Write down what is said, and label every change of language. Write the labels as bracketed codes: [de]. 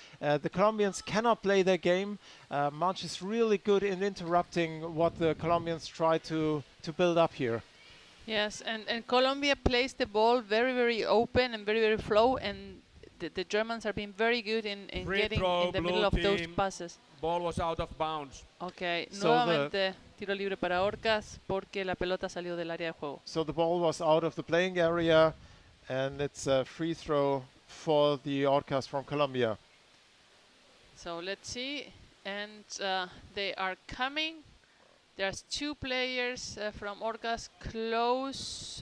[en] The Colombians cannot play their game. Malsch is really good in interrupting what the Colombians try to build up here. Yes, and Colombia plays the ball very, very open and very, very flow, and the Germans are being very good in getting in the middle of those passes. Ball was out of bounds. [es] Okay, so nuevamente tiro libre para Orcas porque la pelota salió del área de juego. [en] So the ball was out of the playing area, and it's a free throw for the Orcas from Colombia. So let's see, and they are coming. There's two players from Orcas close.